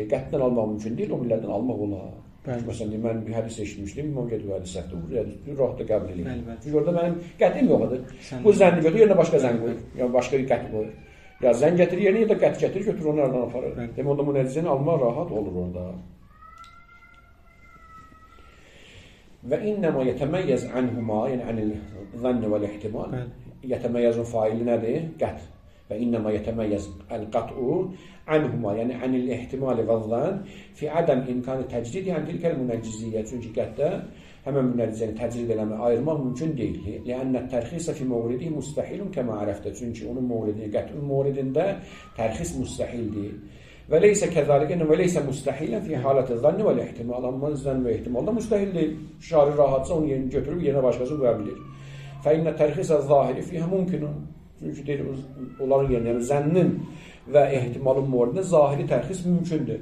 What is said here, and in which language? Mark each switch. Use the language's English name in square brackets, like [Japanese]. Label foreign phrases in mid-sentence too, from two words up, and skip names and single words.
[Azerbaijani] Qətdən almaq mümkün deyil, o birlərdən almaq olar. Məsələn, mən bir hədis eşitmişdim, İmam Gedib hədis səhvdir, rahat da qəbul edir. Çünki orada mənim qətim yoxdur. Bu zənni götür, yerinə başqa zən qoyur, yəni başqa bir qət qoyur. Ya zən gətirir, yerinə ya da qət gətirir, götür onu aradan aparır. Demək, onda münəccizəni almaq rahat olur orada. [Arabic] وإنما يتميز عنهما يعني عن الظن والاحتمال يتميز فاعل [Azerbaijani] nədir? Qət. [Arabic] وإنما يتميز القطع عنهما يعني عن الاحتمال والظن في عدم إمكان تجديد عن تلك المنجزية. [Azerbaijani] Çünki qətdə həmən münəccizəni təcrid eləmək, ayırmaq mümkün deyil. [Arabic] لأن الترخيص في مورده مستحيل كما عرفت. [Azerbaijani] Çünki onun mouridində, qət'in mouridində tərxis müstəhildir. [Arabic] وليس كذلك وليس مستحيلا في حالة الظن والاحتمال. [Azerbaijani] Amma zənn və ihtimalda müstəhil deyil. Şari rahatsa onu yerini götürüb yerinə başqası qoya bilir. [Arabic] فإن الترخيص الظاهري فيه ممكن. [Azerbaijani] Çünki deyil, onların yerinə, yəni zənnin və ehtimalın mouridində zahiri tərxis mümkündür.